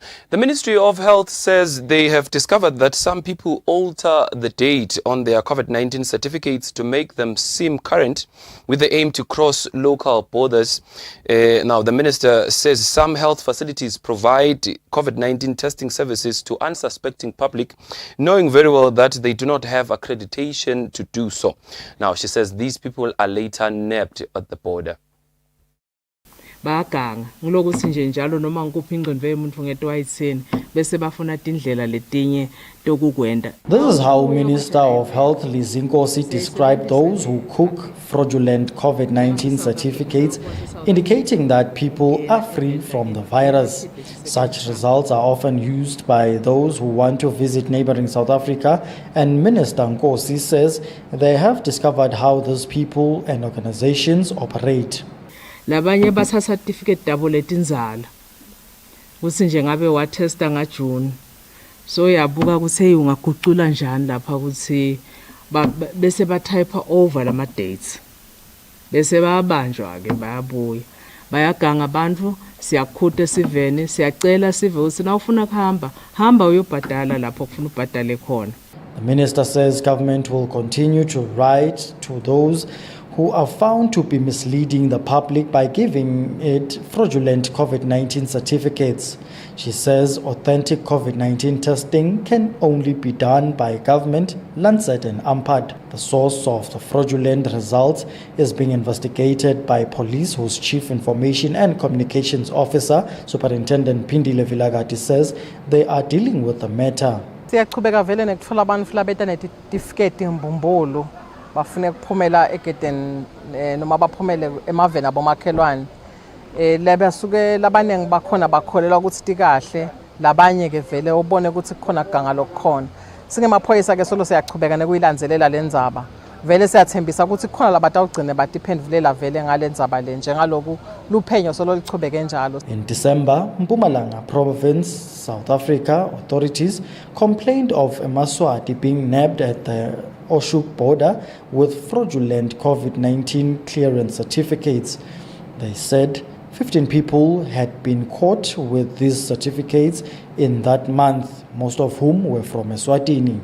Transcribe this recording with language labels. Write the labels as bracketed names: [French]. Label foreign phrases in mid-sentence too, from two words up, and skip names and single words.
[English] The Ministry of Health says they have discovered that some people alter the date on their COVID-19 certificates to make them seem current with the aim to cross local borders. Now, the minister says some health facilities provide COVID-19 testing services to unsuspecting public, knowing very well that they do not have accreditation to do so. Now, she says these people are later nabbed at the border. [Swati] Bayaganga ngilokuthi nje njalo noma ngikuphi ingqondo yemuntu ngetwayithini bese bafuna indlela letinye tokukwenda. [English] This is how Minister of Health Lizinkosi described those who cook fraudulent COVID-19 certificates, indicating that people are free from the virus. Such results are often used by those who want to visit neighboring South Africa, and Minister Nkosi says they have discovered how those people and organizations operate. [Swati] Labanye basa certificate dabo letinzala kuthi nje ngabe wa testa ngaJune so yabuka ukuthi hey ungagucula njani lapha ukuthi bese ba [English] type over [Swati] lama dates bese bayabanjwa ke bayabuya bayaganga abantu siyakhutha sivene siyacela sive ukuthi na ufuna kuhamba hamba uyobhadala lapho kufuna ubhadale khona. [English] The minister says government will continue to write to those who are found to be misleading the public by giving it fraudulent COVID-19 certificates. She says authentic COVID-19 testing can only be done by government, Lancet and AMPAD. The source of the fraudulent results is being investigated by police, whose Chief Information and Communications Officer, Superintendent Pindile Vilagati, says they are dealing with the matter. [Swati] Siyaqhubeka vele nekuthola abantu labeta netifiketi mbumbulu bafune ukuphumela egedeni noma baphumele emaveni abomakhelwane laba suke labanenge bakhona bakholelwa ukuthi tikahle labanye ke vele ubone ukuthi kukhona kuganga lokukhona singemaphoyisa ke solo siyaqhubeka nekuyilandzelela lenzaba vele siyathembisa ukuthi kukhona labantu awugcine badiphendulela vele ngalendzaba le njengaloku luphenyo solo lichubeke njalo. [English] In December, Mpumalanga Province, South Africa authorities complained of a Maswati being nabbed at the Oshuk border with fraudulent COVID-19 clearance certificates. They said 15 people had been caught with these certificates in that month, most of whom were from Eswatini.